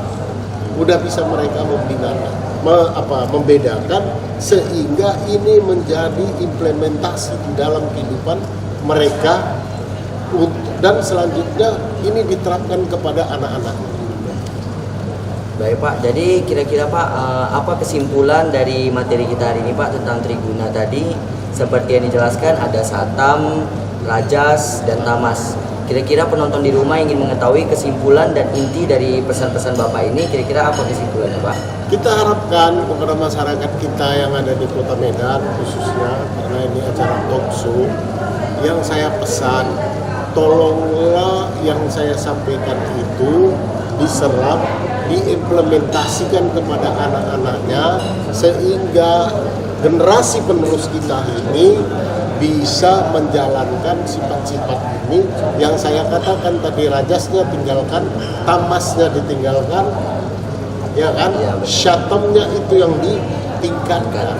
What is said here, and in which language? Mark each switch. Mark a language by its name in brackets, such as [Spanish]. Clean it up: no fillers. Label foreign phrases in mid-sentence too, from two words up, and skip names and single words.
[Indonesian] Udah bisa mereka membedakan sehingga ini menjadi implementasi di dalam kehidupan mereka. Dan selanjutnya ini diterapkan kepada anak-anak. Baik Pak, jadi kira-kira Pak, apa kesimpulan dari materi kita hari ini Pak tentang triguna tadi? Seperti yang dijelaskan ada satam, rajas, dan tamas. Kira-kira penonton di rumah ingin mengetahui kesimpulan dan inti dari pesan-pesan Bapak ini, kira-kira apa kesimpulannya Pak? Kita harapkan kepada masyarakat kita yang ada di Kota Medan khususnya, karena ini acara [English] talk show, [Indonesian] yang saya pesan, tolonglah yang saya sampaikan itu diserap, diimplementasikan kepada anak-anaknya, sehingga generasi penerus kita ini bisa menjalankan sifat-sifat ini yang saya katakan tadi, rajasnya tinggalkan, tamasnya ditinggalkan, ya kan, syatamnya itu yang ditingkatkan.